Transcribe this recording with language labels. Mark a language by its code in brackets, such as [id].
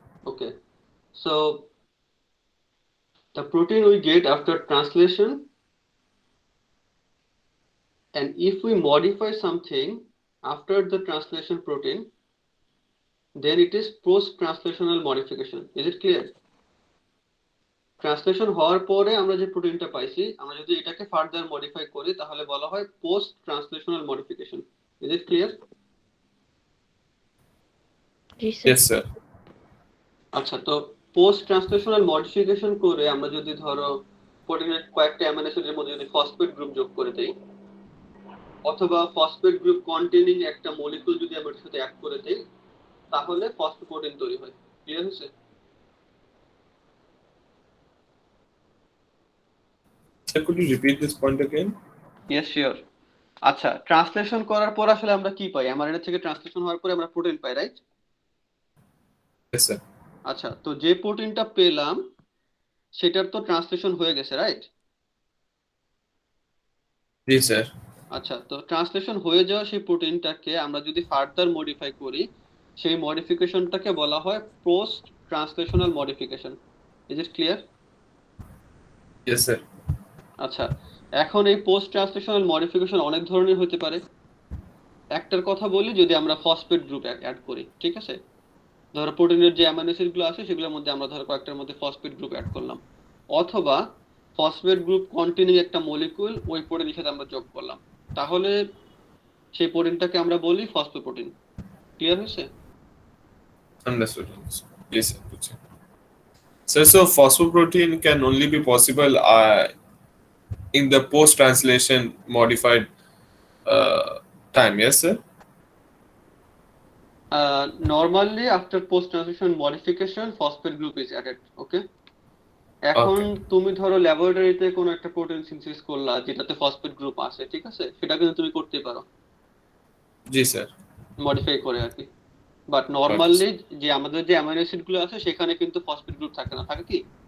[en] Okay, so the protein we get after translation, and if we modify something after the translation protein, then it is post-translational modification. Is it clear? [bn] Translation হওয়ার পরে আমরা যে প্রোটিনটা পাইছি, আমরা যদি এটাকে further modify করি তাহলে বলা হয় post translational modification. [en] Is it clear? Yes, sir. [bn] আচ্ছা, তো পোস্ট ট্রান্সলেশনাল মডিফিকেশন করে আমরা যদি ধরো প্রোটিনের কয়েকটা অ্যামাইনো অ্যাসিডের মধ্যে যদি ফসফেট গ্রুপ যোগ করে দেই, অথবা ফসফেট গ্রুপ কন্টেনিং একটা মলিকিউল যদি আমরা এটার সাথে অ্যাড করে দেই, তাহলে ফসফোপ্রোটিন তৈরি হয়। ক্লিয়ার হয়েছে? [en] Sir, could you repeat this point again? Yes sure. [bn] আচ্ছা, ট্রান্সলেশন করার পর আসলে আমরা কি পাই? এমআরএনএ থেকে ট্রান্সলেশন হওয়ার পরে আমরা প্রোটিন পাই, রাইট? [en] Yes, sir. [bn] আচ্ছা, তো যে প্রোটিনটা পেলাম সেটার তো ট্রান্সলেশন হয়ে গেছে, রাইট? [en] Yes, sir. [bn] আচ্ছা, তো ট্রান্সলেশন হয়ে যাওয়া সেই প্রোটিনটাকে আমরা যদি ফার্দার মডিফাই করি, সেই মডিফিকেশনটাকে বলা হয় post translational modification. [en] Is it clear? Yes, sir. [bn] আচ্ছা, এখন এই পোস্ট ট্রান্সলেশনাল মডিফিকেশন অনেক ধরনের হতে পারে। একটার কথা বলি, যদি আমরা ফসফেট গ্রুপ অ্যাড করি, ঠিক আছে? ধরো প্রোটিনের যে অ্যামাইনো অ্যাসিড গুলো আছে সেগুলোর মধ্যে আমরা ধরো কয়েকটার মধ্যে ফসফেট গ্রুপ অ্যাড করলাম, অথবা ফসফেট গ্রুপ কন্টেনিং একটা মলিকিউল ওই প্রোটিনের সাথে আমরা যোগ করলাম, তাহলে সেই প্রোটিনটাকে আমরা বলি ফসফোপ্রোটিন। ক্লিয়ার হয়েছে? [en] Understood. Understood. Yes, sir. Good, sir. Sir, so phosphoprotein can only be possible in the post-translation modified time. Yes, sir. Normally after post translation modification phosphate group is added. Okay? [bn] এখন তুমি ধরো ল্যাবরেটরিতে কোনো একটা protein synthesis করলা যেটাতে phosphate group আছে, ঠিক আছে? সেটা কিন্তু তুমি করতে পারো জি স্যার, মডিফাই করে আর কি। বাট নরমালি যে আমাদের যে অ্যামাইনো অ্যাসিড গুলো আছে সেখানে কিন্তু ফসফেট গ্রুপ থাকে না, থাকে কি?